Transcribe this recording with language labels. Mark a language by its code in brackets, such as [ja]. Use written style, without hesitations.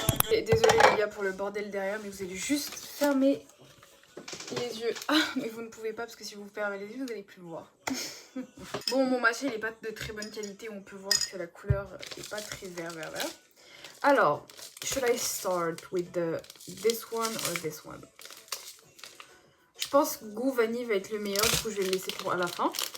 [fr] Désolée les gars pour le bordel derrière, mais vous allez juste fermer les yeux. Ah, mais vous ne pouvez pas parce que si vous fermez les yeux, vous n'allez plus le voir. Bon, mon matcha il est pas de très bonne qualité, on peut voir que la couleur est pas très vert. Alors, [en] should I start with this one or this one? [fr] Je pense que goût vanille va être le meilleur, du coup je vais le laisser pour à la fin.